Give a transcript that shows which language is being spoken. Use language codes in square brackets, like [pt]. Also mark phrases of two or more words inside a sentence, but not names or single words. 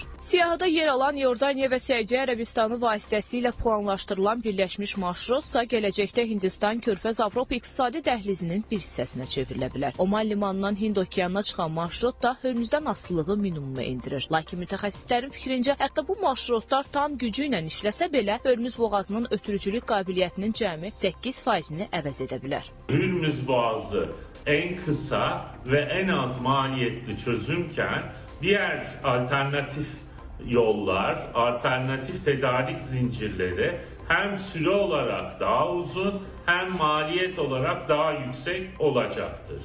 [az] Siyahıda yer alan Yordaniya və Səudiyyə Ərəbistanı vasitəsilə planlaşdırılan birləşmiş marşrutsa gələcəkdə Hindistan Körfəz Avropa iqtisadi dəhlizinin bir hissəsinə çevrilə bilər. Oman limanından Hind okeanına çıxan marşrut da Hörmüzdən asılılığı minimuma endirir. Lakin mütəxəssislərin fikrincə, hətta bu marşrutlar tam gücü ilə işləsə belə Hörmüz boğazının ötürücülük qabiliyyətinin cəmi 8%-ni əvəz edə bilər. [tr] Hörmüz boğazı en kısa ve en az maliyetli çözümken diğer alternatif yollar, alternatif tedarik zincirleri hem süre olarak daha uzun hem maliyet olarak daha yüksek olacaktır.